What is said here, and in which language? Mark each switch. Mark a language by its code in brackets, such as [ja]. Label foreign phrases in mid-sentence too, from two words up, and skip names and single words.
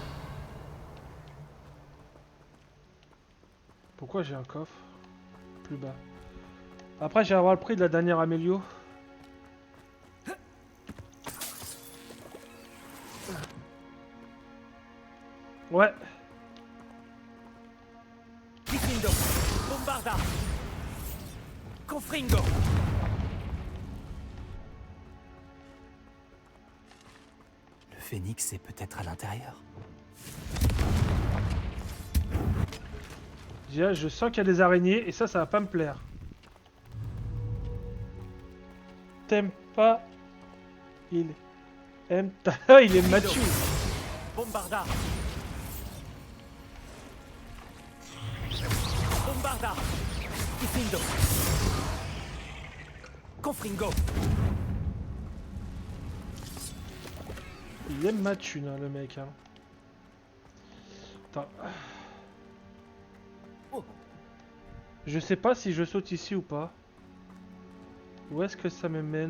[fr] Pourquoi j'ai un coffre plus bas? Après, j'ai avoir le prix de la dernière Amélio. Ouais. Diffindo. Bombarda. Confringo. Le phénix est peut-être à l'intérieur. Je sens qu'il y a des araignées et ça va pas me plaire. T'aimes pas? Il aime ta... il est mature. Bombarda. Bombarda. Diffindo. Confringo. Il aime ma thune, hein, le mec. Hein. Attends. Je sais pas si je saute ici ou pas. Où est-ce que ça me mène?